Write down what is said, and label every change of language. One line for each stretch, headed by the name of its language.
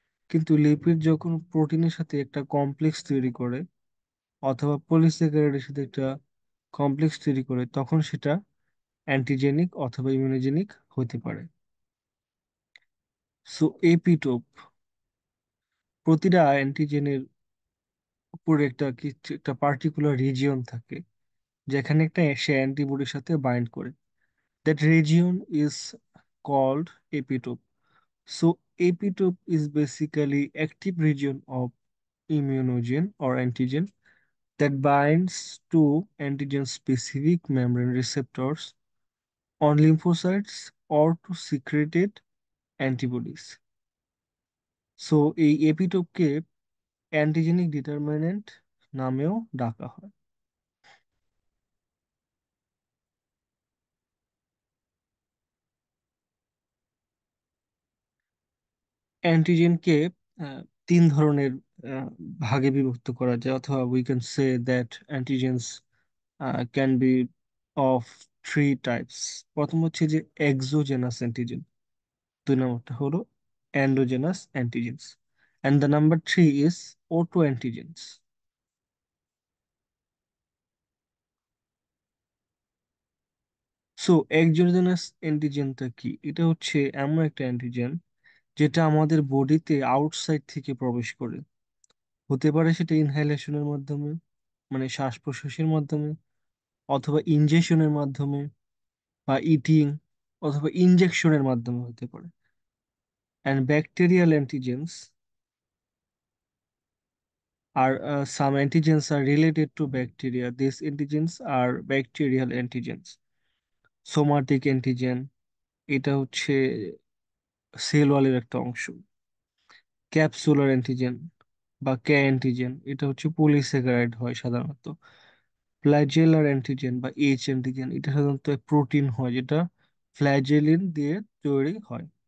Bangla: কিন্তু লিপিড যখন প্রোটিনের সাথে একটা কমপ্লেক্স তৈরি করে অথবা পলিস্যাকারাইডের সাথে একটা কমপ্লেক্স তৈরি করে তখন সেটা অ্যান্টিজেনিক অথবা ইমিউনোজেনিক হতে পারে। সো এপিটোপ, প্রতিটা অ্যান্টিজেনের উপরে একটা পার্টিকুলার রিজিয়ন থাকে যেখানে একটা সে অ্যান্টিবডির সাথে বাইন্ড করে।
English: That region is called epitope. So epitope is basically active region of immunogen or antigen that binds to antigen specific membrane receptors on lymphocytes or to secreted antibodies.
Bangla: So এই এপিটোপকে antigenic determinant নামেও ডাকা হয়। অ্যান্টিজেনকে আহ, তিন ধরনের আহ, ভাগে বিভক্ত করা যায়, অথবা
English: We can say that antigens can be of three types.
Bangla: প্রথম হচ্ছে যে এক্সোজেনাস অ্যান্টিজেন, দুই নম্বরটা হলো
English: endogenous antigens, and the number three is autoantigens.
Bangla: So exogenous অ্যান্টিজেনটা কি? এটা হচ্ছে এমন একটা অ্যান্টিজেন যেটা আমাদের বডিতে আউটসাইড থেকে প্রবেশ করে। হতে পারে সেটা ইনহেলেশনের মাধ্যমে, মানে শ্বাস প্রশ্বাসের মাধ্যমে, অথবা ইনজেকশনের মাধ্যমে, বা ইটিং, অথবা ইনজেকশনের মাধ্যমে হতে পারে।
English: And bacterial antigens are some antigens are related to bacteria. These antigens are bacterial antigens.
Bangla: Somatic antigen, এটা হচ্ছে সেল ওয়ালের একটা অংশ। ক্যাপসুলার অ্যান্টিজেন, বা কে অ্যান্টিজেন, এটা হচ্ছে পলিস্যাকারাইড হয় সাধারণত। ফ্ল্যাজেলার অ্যান্টিজেন বা এইচ অ্যান্টিজেন, এটা সাধারণত প্রোটিন হয় যেটা ফ্ল্যাজেলিন দিয়ে তৈরি হয়।